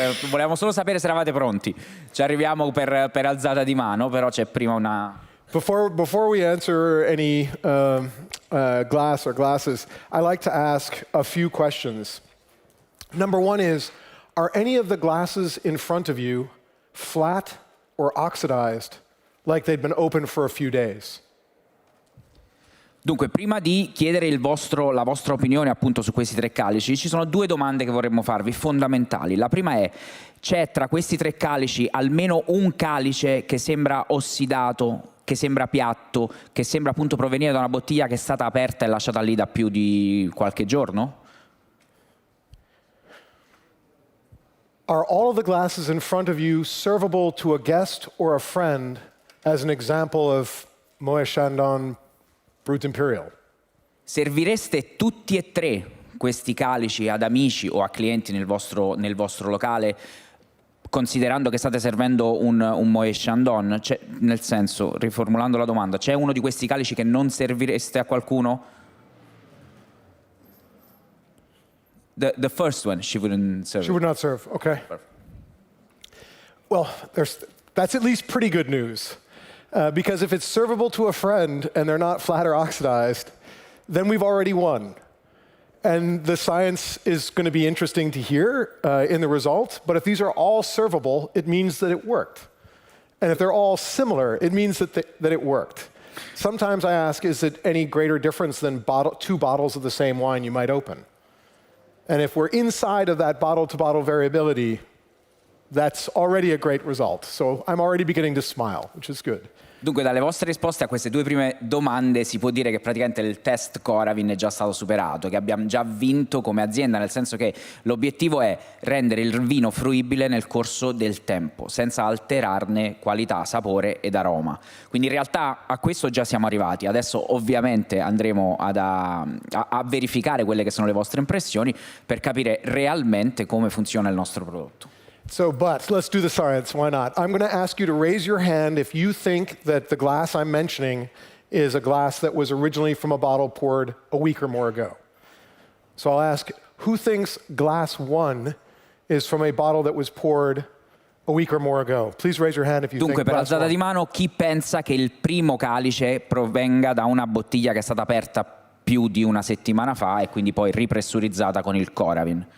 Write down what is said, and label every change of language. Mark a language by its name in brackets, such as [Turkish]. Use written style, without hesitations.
[Italian] Volevamo solo sapere se eravate pronti. Ci arriviamo per alzata di mano, però c'è prima una... [English] Before we answer any glass or glasses, I like to ask a few questions. Number one is, are any of the glasses in front of you flat or oxidized, like they'd been open for a few days? [Italian] Dunque, prima di chiedere la vostra opinione appunto su questi 3 calici, ci sono 2 domande che vorremmo farvi, fondamentali. La prima è, c'è tra questi 3 calici almeno un calice che sembra ossidato, che sembra piatto, che sembra appunto provenire da una bottiglia che è stata aperta e lasciata lì da più di qualche giorno? [English] Are all of the glasses in front of you servable to a guest or a friend as an example of Moët Chandon Brut Imperial? [Italian] Servireste tutti e 3 questi calici ad amici o a clienti nel vostro locale, considerando che state servendo un Moët Chandon? Nel senso, riformulando la domanda, c'è uno di questi calici che non servireste a qualcuno? [English] The first one, she wouldn't serve. She would not serve, okay. Perfect. Well, that's at least pretty good news. Because if it's servable to a friend and they're not flat or oxidized, then we've already won. And the science is going to be interesting to hear in the result, but if these are all servable, it means that it worked. And if they're all similar, it means that it worked. Sometimes I ask, is it any greater difference than 2 bottles of the same wine you might open? And if we're inside of that bottle-to-bottle variability, that's already a great result. So I'm already beginning to smile, which is good. [Italian] Dunque, dalle vostre risposte a queste 2 prime domande si può dire che praticamente il test Coravin è già stato superato, che abbiamo già vinto come azienda, nel senso che l'obiettivo è rendere il vino fruibile nel corso del tempo, senza alterarne qualità, sapore ed aroma. Quindi in realtà a questo già siamo arrivati. Adesso ovviamente andremo a verificare quelle che sono le vostre impressioni per capire realmente come funziona il nostro prodotto. [English] So, but let's do the science, why not? I'm going to ask you to raise your hand if you think that the glass I'm mentioning is a glass that was originally from a bottle poured a week or more ago. So I'll ask, who thinks glass 1 is from a bottle that was poured a week or more ago? Please raise your hand if you [Italian] Dunque, [English] think [Italian] per [English] glass [Italian] alzata [English] 1. [Italian] di mano, chi pensa che il primo calice provenga da una bottiglia che è stata aperta più di una settimana fa e quindi poi ripressurizzata con il Coravin?